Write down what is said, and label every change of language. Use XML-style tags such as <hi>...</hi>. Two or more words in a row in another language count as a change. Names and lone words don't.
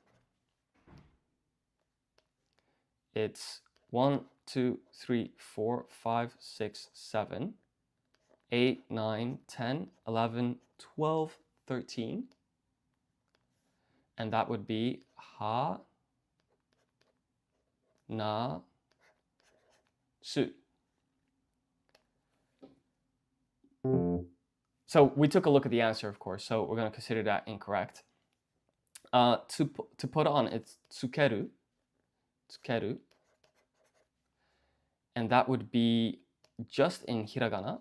<en>It's 1, 2, 3, 4, 5, 6, 7, 8, 9, 10, 11, 12, 13. And that would be ha, na, su. So we took a look at the answer, of course, so we're going to consider that incorrect. To put on, it's tsukeru. Tsukeru. And that would be just in hiragana.</en>